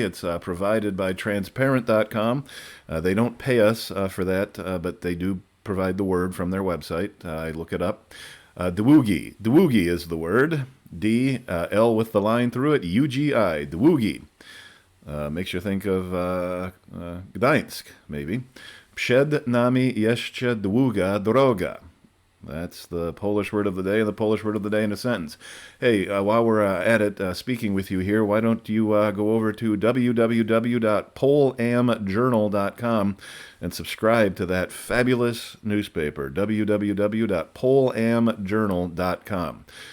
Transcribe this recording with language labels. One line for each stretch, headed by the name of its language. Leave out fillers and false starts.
English: It's provided by Transparent.com. They don't pay us for that, but they do provide the word from their website. I look it up. Długi. Długi is the word. D, L with the line through it, UGI. Długi. Makes you think of Gdańsk, maybe.
Polish: Przed nami jeszcze długa droga.
English: That's the Polish word of the day, and the Polish word of the day in a sentence. Hey, while we're at it, speaking with you here, why don't you go over to www.polamjournal.com and subscribe to that fabulous newspaper, www.polamjournal.com.